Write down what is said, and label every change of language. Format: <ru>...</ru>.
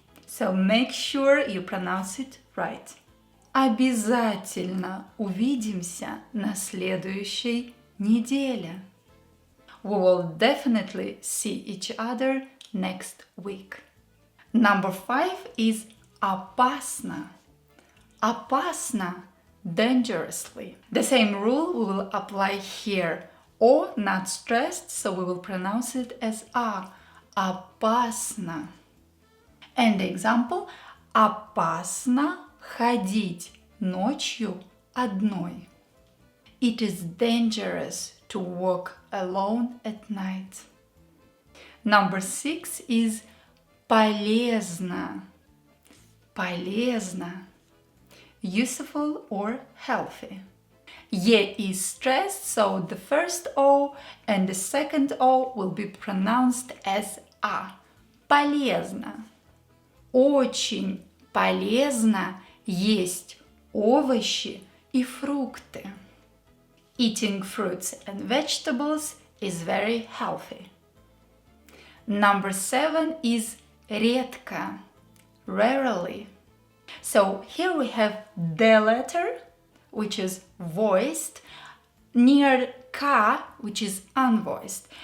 <en>So make sure you pronounce it right.</en> <ru>Обязательно увидимся на следующей неделе.</ru> <en>We will definitely see each other next week. Number 5 is опасно.</en> <ru>Опасно. Dangerously.</ru> <en>The same rule we will apply here. O not stressed, so we will pronounce it as A. Опасно. And the example.</en> <ru>Опасно ходить ночью одной.</ru> <en>It is dangerous to walk alone at night. Number 6 is полезно. Полезно. Useful or healthy. Ye is stressed, so the first O and the second O will be pronounced as A.</en> <ru>Полезно. Очень полезно есть овощи и фрукты.</ru> <en>Eating fruits and vegetables is very healthy. Number 7 is редко, rarely. So here we have the letter, which is voiced, near ka, which is unvoiced.</en>